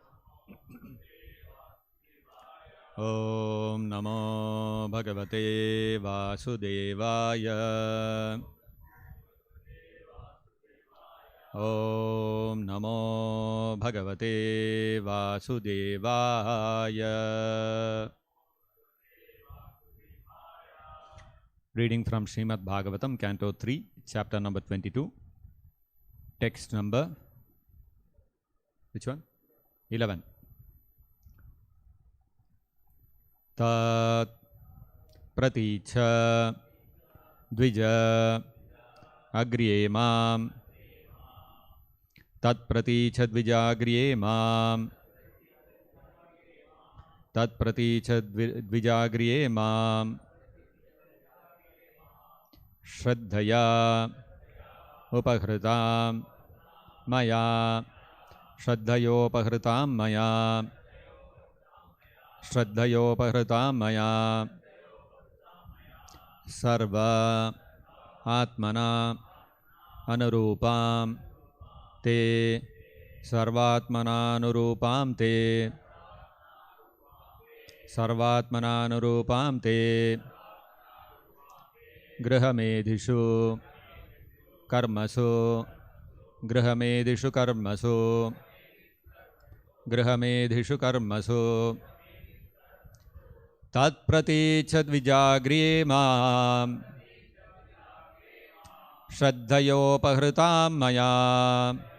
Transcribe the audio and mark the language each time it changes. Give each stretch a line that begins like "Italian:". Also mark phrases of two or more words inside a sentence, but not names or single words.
Sanskrit: ॐ नमो भगवते वासुदेवाय ॐ नमो भगवते वासुदेवाय.
English: Reading from Srimad-Bhagavatam, Canto 3, Chapter number 22, Text number, which one? 11.
Sanskrit: तत् प्रतीच द्विज अग्रिये माम् तत् प्रतीच द्विज अग्रिये माम् तत् प्रतीच द्विज अग्रिये माम् श्रद्धया उपहृतम् मया श्रद्धयोपहृतम् मया श्रद्धयोपहृतम् मया सर्व आत्मना अनुरूपम् ते सर्वात्मना अनुरूपम् ते सर्वात्मना अनुरूपम् ते गृहमेधिषु कर्मसु गृहमेधिषु कर्मसु गृहमेधिषु कर्मसु तत् प्रतीच द्विजाग्रिये माम् श्रद्धयोपहृतम् मया